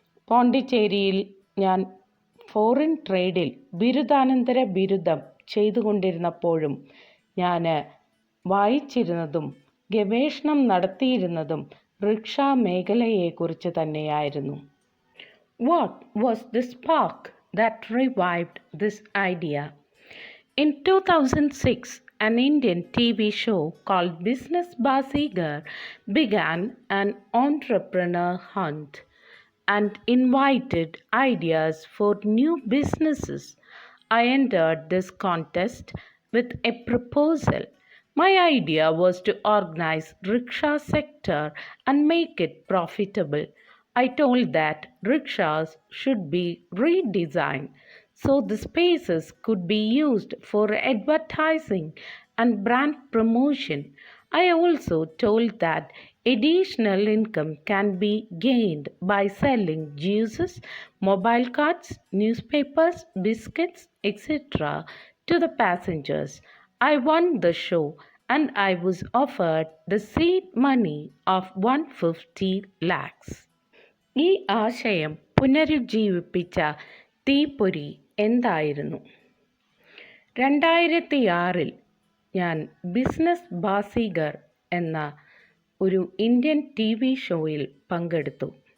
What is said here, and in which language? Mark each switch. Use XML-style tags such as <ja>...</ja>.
<ml>പോണ്ടിച്ചേരിയിൽ ഞാൻ ഫോറിൻ ട്രേഡിൽ ബിരുദാനന്തര ബിരുദം ചെയ്തുകൊണ്ടിരുന്നപ്പോഴും ഞാൻ വായിച്ചിരുന്നതും ഗവേഷണം നടത്തിയിരുന്നതും റിക്ഷാ മേഖലയെക്കുറിച്ച് തന്നെയായിരുന്നു.</ml> <en>What was the spark that revived this idea? In 2006, an Indian TV show called Business Basigar began an entrepreneur hunt and invited ideas for new businesses. I entered this contest with a proposal. My idea was to organize rickshaw sector and make it profitable. I told that rickshaws should be redesigned so the spaces could be used for advertising and brand promotion. I also told that additional income can be gained by selling juices, mobile cards, newspapers, biscuits, etc. to the passengers. I won the show and I was offered the seed money of 150 lakhs.</en> <ml>ഈ ആശയം പുനരുജ്ജീവിപ്പിച്ച തീപ്പൊരി എന്തായിരുന്നു? 2006 ഞാൻ business Baazigar എന്ന ഒരു Indian TV ഷോയിൽ പങ്കെടുത്തു.</ml>